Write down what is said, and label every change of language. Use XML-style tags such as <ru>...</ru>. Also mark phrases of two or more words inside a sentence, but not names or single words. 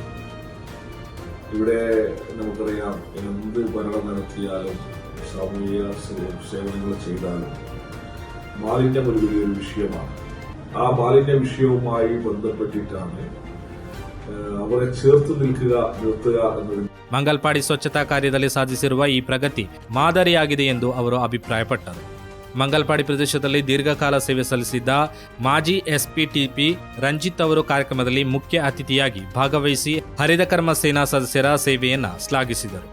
<ml>ഇവിടെ നമുക്കറിയാം, എന്ത് ഭരണം നടത്തിയാലും സാമൂഹിക സേവനങ്ങൾ ചെയ്താലും മാലിന്യം ഒരു വലിയൊരു വിഷയമാണ്. ആ മാലിന്യ വിഷയവുമായി ബന്ധപ്പെട്ടിട്ടാണ് ಅವರ ചേർത്ത് നിർത്തുക എന്നത്.</ml> <kn>ಮಂಗಲ್ಪಾಡಿ ಸ್ವಚ್ಛತಾ ಕಾರ್ಯದಲ್ಲಿ ಸಾಧಿಸಿರುವ ಈ ಪ್ರಗತಿ ಮಾದರಿಯಾಗಿದೆ ಎಂದು ಅವರು ಅಭಿಪ್ರಾಯಪಟ್ಟರು. ಮಂಗಲ್ಪಾಡಿ ಪ್ರದೇಶದಲ್ಲಿ ದೀರ್ಘಕಾಲ ಸೇವೆ ಸಲ್ಲಿಸಿದ್ದ ಮಾಜಿ ಎಸ್ಪಿಟಿಪಿ ರಂಜಿತ್ ಅವರು ಕಾರ್ಯಕ್ರಮದಲ್ಲಿ ಮುಖ್ಯ ಅತಿಥಿಯಾಗಿ ಭಾಗವಹಿಸಿ ಹರಿತ ಕರ್ಮ ಸೇನಾ ಸದಸ್ಯರ ಸೇವೆಯನ್ನ ಶ್ಲಾಘಿಸಿದರು.</kn>